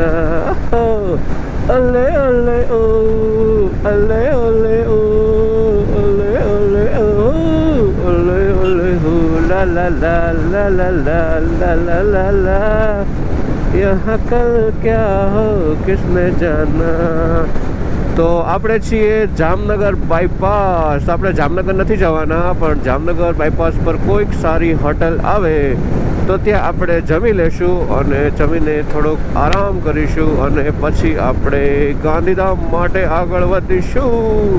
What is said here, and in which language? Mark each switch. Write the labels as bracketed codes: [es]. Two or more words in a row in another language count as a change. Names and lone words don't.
[hi] हो ओले ओले ओ, ओले ओले ओ, ओले ओले ओ, ओले ओले हो, ला ला ला ला ला ला ला ला ला ला, यहाँ कल क्या हो किसने जाना. [gu] તો આપણે છીએ જામનગર બાયપાસ. આપણે જામનગર નથી જવાના, પણ જામનગર બાયપાસ પર કોઈક સારી હોટલ આવે તો ત્યાં આપણે જમી લેશું અને જમીને થોડોક આરામ કરીશું અને પછી આપણે ગાંધીધામ માટે આગળ વધીશું.